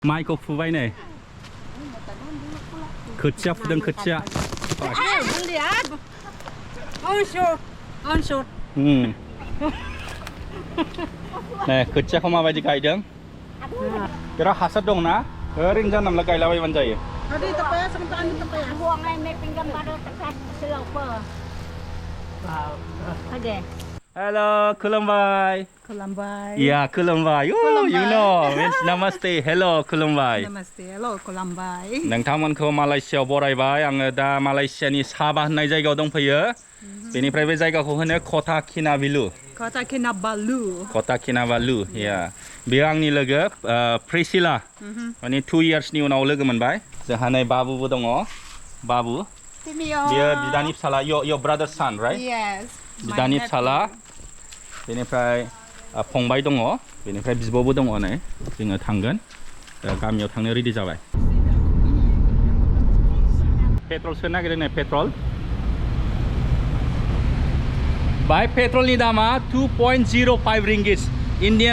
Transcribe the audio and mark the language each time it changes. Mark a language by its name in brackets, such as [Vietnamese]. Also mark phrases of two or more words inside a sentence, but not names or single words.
[Bodo] माइखौ फुबाय नै खोथिया फुदों खोथिया नै खोथियाखौ माबायदि गायदों बिराद हासार दंना ओरैनो जानला मोनला गायलाबायबानो जायो हेलो खुलुमबाय खुलुमबाय या खुलुमबाय [English] you know means namaste hello खुलुमबाय [Bodo] नमस्ते हेलो खुलुमबाय नोंथांमोनखौ मालयसियाव बरायबाय आङो दा मालयसियानि साबा होननाय जायगायाव दंफैयो बेनिफ्राय बे जायगाखौ होनो कटा किनाबालु कटा किनाबालु या बेयो आंनि लोगो प्रिसिला माने 2 इयार्सनि उनाव लोगो मोनबाय जोंहा नै बाबुबो दङ बाबु बियो बिदानि फिसाला [English] your brother's son right yes [Bodo] बिदानि फिसाला बेनिफ्राय फंबाय दङ बेनिफ्राय बिब'बो दङ नै जोङो थांगोन गामियाव थांनो रेडि जाबाय पेट्रल सोनो नागिरदों नै पेट्रल बाय पेट्रलनि दामा 2.05 रिंगिट्स इन्डियान